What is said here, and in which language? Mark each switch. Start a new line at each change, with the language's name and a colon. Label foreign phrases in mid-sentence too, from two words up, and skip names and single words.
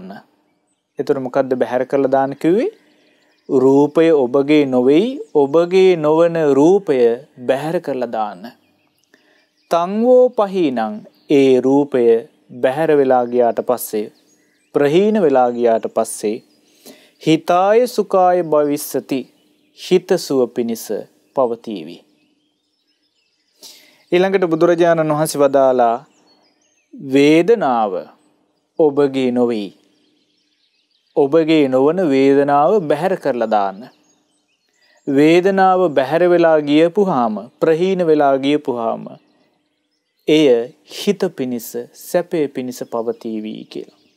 Sinhala: එතකොට මොකද්ද බැහැර කරලා දාන්න කිව්වේ? රූපය ඔබගේ නොවේයි, ඔබගේ නොවන රූපය බැහැර කරලා දාන්න.
Pali: තංවෝ පහීනං
Sinhala: ඒ රූපය බැහැර වෙලා ගියාට පස්සේ, ප්‍රහීන වෙලා ගියාට පස්සේ
Pali: හිතාය සුඛාය භවිස්සති
Sinhala: හිතසුව පිනිස පවතිවි. ඊළඟට බුදුරජාණන් වහන්සේ වදාලා වේදනාව ඔබගේ නොවේ. ඔබගේ නොවන වේදනාව බැහැර කරලා දාන්න. වේදනාව බැහැර වෙලා ගියපුවාම, ප්‍රහීන වෙලා ගියපුවාම එය හිත පිනිස, සැපේ පිනිස පවතිවි කියලා.